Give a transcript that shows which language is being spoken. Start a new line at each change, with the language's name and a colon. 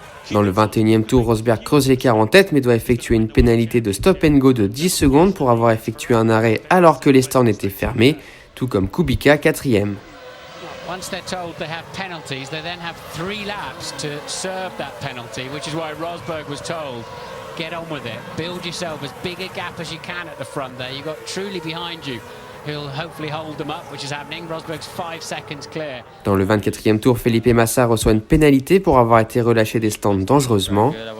French: Dans le 21e tour, Rosberg creuse l'écart en tête mais doit effectuer une pénalité de stop and go de 10 secondes pour avoir effectué un arrêt alors que les stands étaient fermés, tout comme Kubica 4e.
English: Once they're told they have penalties, they then have 3 laps to serve that penalty, which is why Rosberg was told, get on with it, build yourself as big a gap as you can at the front there. You've got Trulli behind you, who'll hopefully hold them up, which is happening. Rosberg's 5 seconds clear.
French: Dans le 24e tour, Felipe Massa reçoit une pénalité pour avoir été relâché des stands dangereusement.